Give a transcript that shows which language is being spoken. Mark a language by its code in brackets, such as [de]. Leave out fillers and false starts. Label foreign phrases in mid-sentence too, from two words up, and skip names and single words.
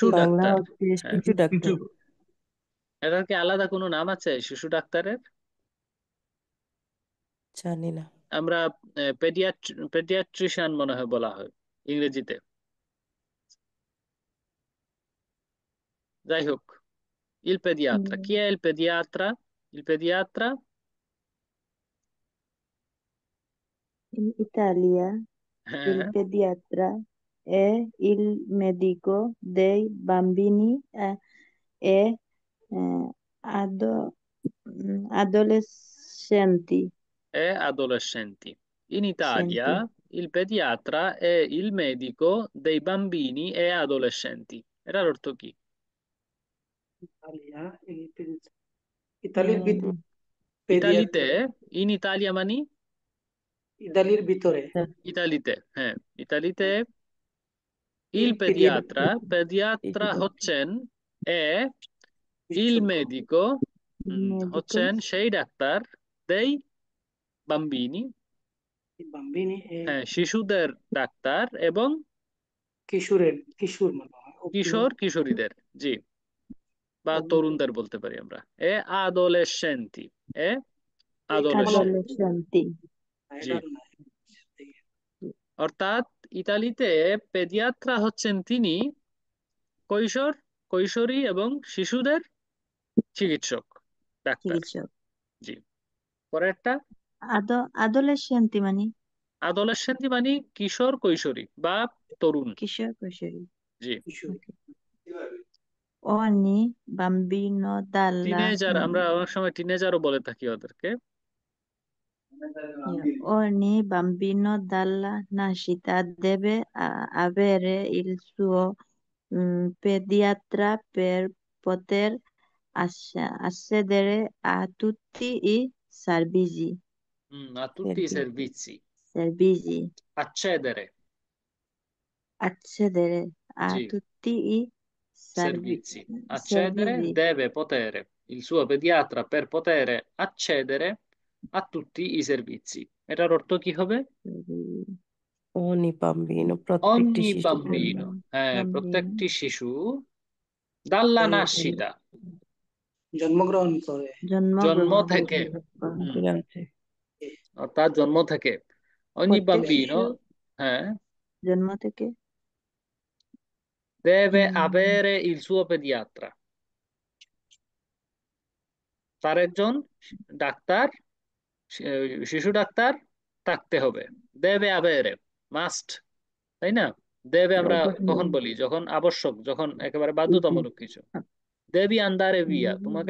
[bn] বাংলা ডাক্তার। হচ্ছে হ্যাঁ, শিশু কিছু ডাক্তার এটার কি আলাদা কোনো নাম আছে শিশু ডাক্তারের? জানি না আমরা পেডিয়াট্রিশিয়ান মনে হয় বলা হয় ইংরেজিতে। যাই হোক, [it] il pediatra, chi è il pediatra? Il pediatra, In Italia, il [bn] হ্যাঁ, [it] pediatra è il medico dei bambini e ado- adolescenti. è adolescenti. In Senti. Italia il pediatra è il medico dei bambini e adolescenti. [bn] এটার অর্থ কি? ইতালিয়া ইতালির ভিতর Mm, ইতালিতে, পেডিয়াট্রিক [it] in Italia মানে [bn] ইতালির ভিতরে ইতালিতে, হ্যাঁ ইতালিতে il ইল [it] pediatra, [bn] পেডিয়াট্রিক [it] pediatra [bn] শিশু ডাক্তার হচ্ছেন এ il বিশেষজ্ঞ [it] medico, il medico [bn] হচ্ছেন সেই ডাক্তার [it] dei bambini, [bn] বাম্বিনি হ্যাঁ শিশুদের ডাক্তার, এবং কিশোর মনে হয় কিশোর কিশোরীদের, জি, বা তরুণদের বলতে পারি আমরা, [it] e adolescenti, e adolescenti, adolescenti. [bn] জি। অর্থাৎ ইতালিতে পেডিয়াত্রা হচ্ছেন তিনি কৈশোর কৈশোরী এবং শিশুদের চিকিৎসক ডাক্তার, চিকিৎসক জি। পরেরটা adolescenti মানে আদোলেসেন্টি মানে কিশোর কৈশোরী বা তরুণ, কিশোর কৈশোরী। জি। [it] Okay. Ogni bambino dalla [bn] টিনেজার, আমরা অনেক সময় টিনেজারও বলে থাকি ওদেরকে। [it] ogni bambino dalla nascita deve avere il suo pediatra per poter accedere a tutti i servizi. A tutti i servizi, Servizi. accedere, accedere a [bn] জি, [it] tutti i servizi. Accedere servizi. deve potere il suo pediatra per poter accedere a tutti i servizi। [bn] এটার অর্থ কি হবে? [it] ogni bambino, প্রত্যেকটি Ogni [bn] শিশু [it] bambino, Bambino [bn] প্রত্যেকটি শিশু [it] dalla nascita, [bn] জন্মগ্রহণ করে জন্ম জন্মগ্রহণ থেকে, করে। হুম, অর্থাৎ জন্ম থেকে ogni প্রত্যেক bambino, শিশু হ্যাঁ, জন্ম থেকে [it] deve উম, avere il suo pediatra, [bn] তার একজন ডাক্তার, শিশু ডাক্তার থাকতে হবে। [it] deve avere, [bn] মাস্ট, তাই না? দেবে আমরা কখন অবশ্যই বলি? যখন আবশ্যক, যখন একেবারে জি, বাধ্যতামূলক কিছু। [it] devi andare via, [bn] তোমাকে